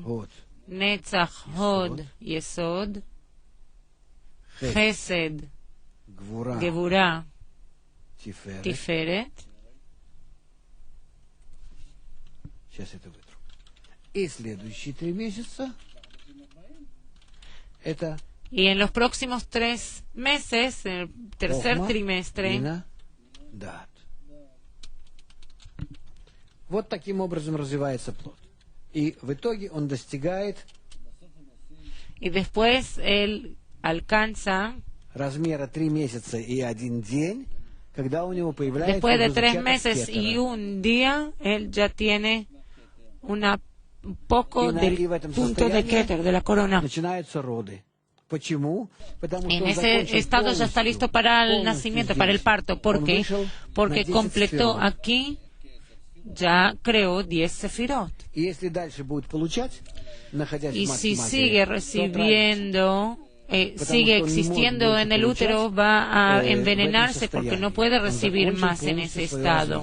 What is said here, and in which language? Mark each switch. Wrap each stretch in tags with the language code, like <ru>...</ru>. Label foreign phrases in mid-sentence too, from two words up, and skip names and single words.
<es>Netzach, Hod, Yesod, Chesed, Gevura, Tiferet. Y en los próximos 3 meses, en el tercer trimestre,</es> <ru>вот таким образом развивается плод. И в итоге он достигает</ru> <es>y después él alcanza</es> <ru>размера 3 месяца и 1 день, когда у него появляется</ru> <es>después de 3 meses y 1 día, él ya tiene un poco del punto de Keter, de la corona.</es> <ru>Начинаются роды. Почему?</ru> <es>En ese estado ya está listo para el nacimiento, para el parto. ¿Por qué? Porque completó aquí, ya creó 10 sefirot. Y si sigue recibiendo, sigue existiendo en el útero, va a envenenarse porque no puede recibir más en ese estado.</es>